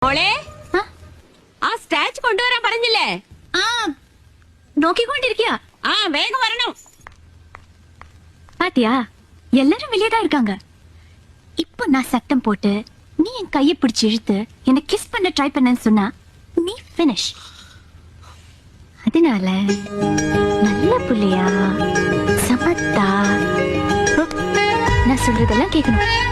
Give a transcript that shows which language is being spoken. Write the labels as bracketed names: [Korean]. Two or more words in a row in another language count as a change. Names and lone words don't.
[Malayalam] മോളെ ആ സ്റ്റാച്ച് കൊണ്ടുവരാൻ പറഞ്ഞില്ലേ? ആ നോക്കിക്കൊണ്ടിരിക്കുക. വേഗം വരണം. [Tamil] பாத்தியா எல்லாரும் வெளியேதான் இருக்காங்க. இப்போ நான் சத்தம் போட்டு நீ என் கையை பிடிச்சு இழுத்து என்ன கிஸ் பண்ண ட்ரை பண்ணன்னு சொன்னா நீ ஃபினிஷ். அதனால நல்ல புள்ளையா சமத்தா நான் சொல்றதெல்லாம் கேட்கணும்.